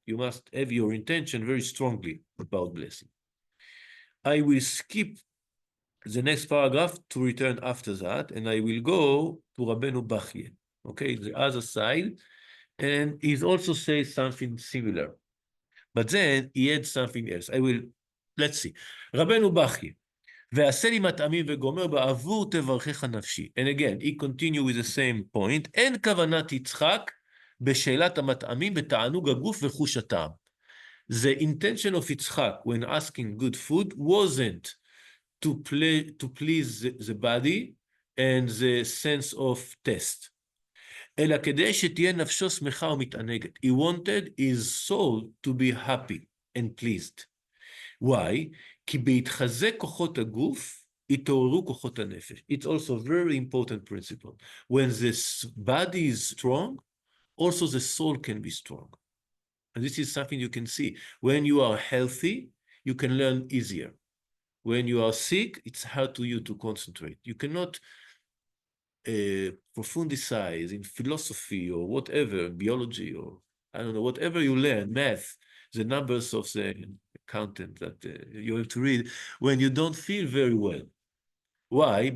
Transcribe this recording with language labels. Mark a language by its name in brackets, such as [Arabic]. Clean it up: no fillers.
[English] You must have your intention very strongly about blessing. I will skip the next paragraph to return after that, and I will go to Rabbeinu Bachye, okay, the other side, and he also says something similar. But then he adds something else. Let's see. Rabbeinu Bachye, [Hebrew] ועשה לי מטעמים וגומר בעבור תברכך נפשי. [English] And again, he continue with the same point. [Hebrew] אין כוונת יצחק בשאלת המטעמים בתענוג הגוף וחוש הטעם. [English] The intention of יצחק when asking good food wasn't to please the body and the sense of taste. [Hebrew] אלא כדי שתהיה נפשו שמחה ומתענגת. [English] He wanted his soul to be happy and pleased. Why? [Hebrew] כי בהתחזק כוחות הגוף, התעוררו כוחות הנפש. [English] It's also a very important principle. When the body is strong, also the soul can be strong. And this is something you can see. When you are healthy, you can learn easier. When you are sick, it's hard to you to concentrate. You cannot profundize in philosophy or whatever, biology or I don't know, whatever you learn, math, the numbers of the content that you have to read when you don't feel very well. Why?